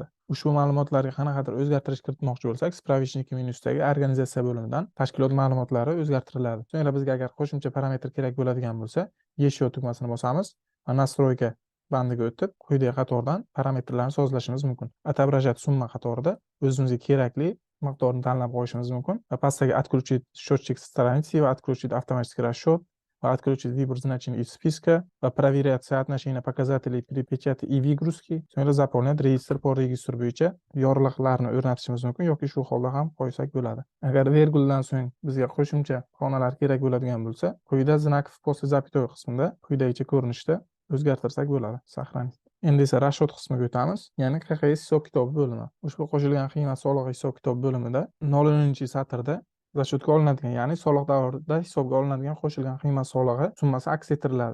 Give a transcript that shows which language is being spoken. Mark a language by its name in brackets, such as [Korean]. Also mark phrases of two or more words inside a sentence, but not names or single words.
[Uzbek] Ushbu ma'lumotlarga qanaqadir o'zgartirish kiritmoqchi bo'lsak, spravichniki menyusidagi organizatsiya bo'limidan tashkilot ma'lumotlari o'zgartiriladi. So'ngra bizga agar qo'shimcha parametr kerak bo'ladigan bo'lsa, еще tugmasini bosamiz va настройка bandiga o'tib, quyidagi qatordan parametrlarni sozlashimiz mumkin. [Russian] Отображать [Uzbek] summa qatorida o'zimizga kerakli miqdorni tanlab qo'yishimiz mumkin va pastdagi [Russian] отключить счетчик страницы va отключить автоматический расчет va отключить выбор значений из списка va проверять соотношение показателей при печати и выгрузке. [Uzbek] So'ngra заполнять registr по registr bo'yicha yorliqlarni o'rnatishimiz mumkin yoki shu holda ham qo'ysak bo'ladi. Agar verguldan so'ng bizga qo'shimcha xonalar kerak bo'ladigan bo'lsa, quyida [Russian] знаков после запятой [Uzbek] qismida quyidagicha ko'rinishda o'zgartirsak bo'ladi. Saqlanib. Endi esa расчет qismiga o'tamiz, ya'ni QXS hisob-kitob bo'limi. Ushbu qo'shilgan qiymat solig'i hisob-kitob bo'limida 0-satrda расчетga olinadigan, ya'ni soliq davrida hisobga olinadigan qo'shilgan qiymat solig'i summasi aks ettiriladi.